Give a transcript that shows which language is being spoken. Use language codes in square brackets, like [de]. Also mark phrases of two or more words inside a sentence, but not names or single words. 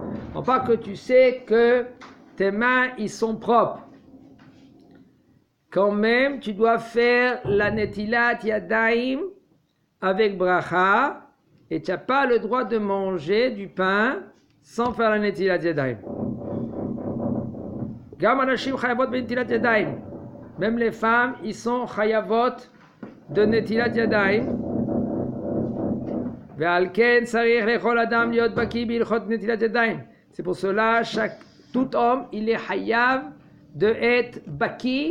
[fr] On parle que tu sais que tes mains, ils sont propres. Quand même, tu dois faire la [he] נטילת ידיים [fr] avec bracha et tu n'as pas le droit de manger du pain sans faire la [he] נטילת ידיים. גם אנשים חייבות בנטילת ידיים. [fr] Même les femmes, ils sont chayavot de [he] נטילת ידיים. [fr] C'est pour cela, tout homme, il est hayav de être baki.